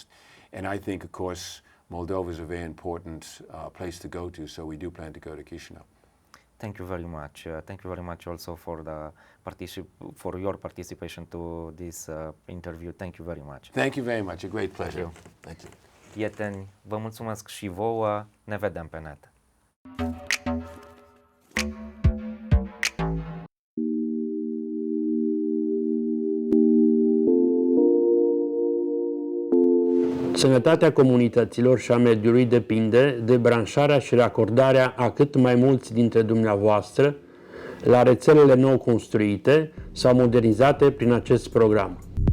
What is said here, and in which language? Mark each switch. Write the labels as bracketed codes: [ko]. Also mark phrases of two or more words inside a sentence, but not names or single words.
[en] And I think, of course, Moldova is a very important place to go to. So we do plan to go to Chișinău. Thank you very much. Thank you very much also for your participation to this interview. Thank you very much. Thank you very much. A great pleasure. Thank you. [ro] Prieteni, vă mulțumesc și vouă. Ne vedem pe net. Sănătatea comunităților și a mediului depinde de branșarea și racordarea a cât mai mulți dintre dumneavoastră la rețelele nou construite sau modernizate prin acest program.